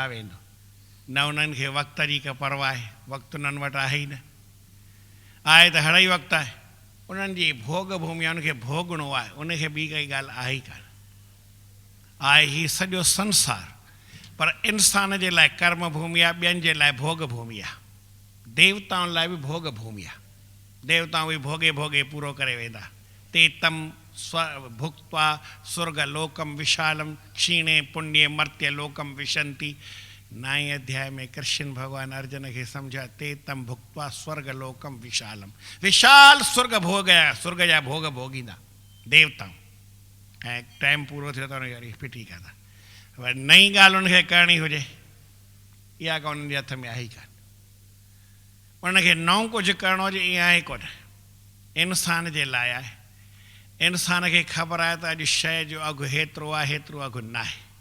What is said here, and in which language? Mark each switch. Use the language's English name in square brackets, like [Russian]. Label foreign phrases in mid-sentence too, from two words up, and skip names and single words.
[Sindhi] वेंदो न उन्हनि खे वक़्त जी का परवाह आहे वक़्तु उन्हनि वटि आहे ई न आहे त हड़ई वक़्तु आहे उन्हनि जी भोग भूमि आहे उनखे भोगणो आहे उनखे ॿी काई ॻाल्हि आहे ई कान आहे हीउ सॼो संसार पर इंसान जे लाइ कर्म भूमि आहे ॿियनि जे लाइ भोग भूमि आहे देवताउनि लाइ बि भोग भूमि आहे देवताऊं बि भोगे भोगे पूरो करे वेंदा [Sanskrit] ते तम स्व भुक्त्वा स्वर्ग लोकम विशालम क्षीणे पुण्य मर्त्य लोकम विशंति [Sindhi] 9वें अध्याय में कृष्ण भगवान अर्जुन खे सम्झा ते [Sanskrit] तम भुक्त्वा स्वर्ग लोकम विशालम [Sindhi] विशाल स्वर्ग भोग आहे स्वर्ग जा भोग भोगींदा देवताऊं ऐं टाइम पूरो थियो त वरी फिटी कंदा वरी नई ॻाल्हि उनखे करणी हुजे इहा का उन्हनि जे हथ में आहे ई कान उनखे नओं कुझु करिणो हुजे ईअं आहे कोन इंसान जे लाइ आहे इंसान खे ख़बर आहे त अॼु शइ जो अघु हेतिरो आहे हेतिरो अघु न आहे